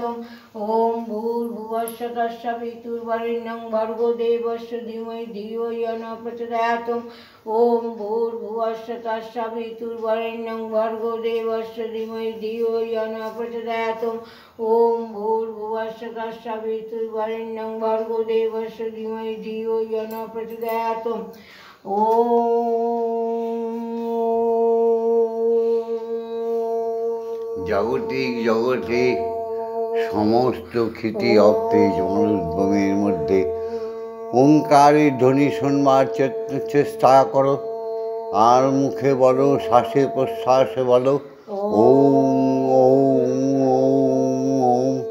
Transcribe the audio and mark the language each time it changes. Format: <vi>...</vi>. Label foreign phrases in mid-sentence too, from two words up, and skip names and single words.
<sa>ওম ভূর্ভুবস্সুঃ তস্সবিতুর্বরেণ্যং ভর্গো দেবস্য ধীমহি ধিয়ো ইয়ো নঃ প্রচোদয়াৎ। ওম ভূর্ভুবস্সুঃ তস্সবিতুর্বরেণ্যং ভর্গো দেবস্য ধীমহি ধিয়ো ইয়ো নঃ প্রচোদয়াৎ। ওম ভূর্ভুবস্সুঃ তস্সবিতুর্বরেণ্যং ভর্গো দেবস্য ধীমহি ধিয়ো ইয়ো নঃ প্রচোদয়াৎ।</sa> <bn>জাগতিক জগতে সমস্ত খ্যাতি অর্থে জমরুদ্গমের মধ্যে ওঙ্কারের ধ্বনি শুনবার চেষ্টা করো, আর মুখে বলো, শ্বাসে প্রশ্বাসে বলো ওম ওম ওম।</bn>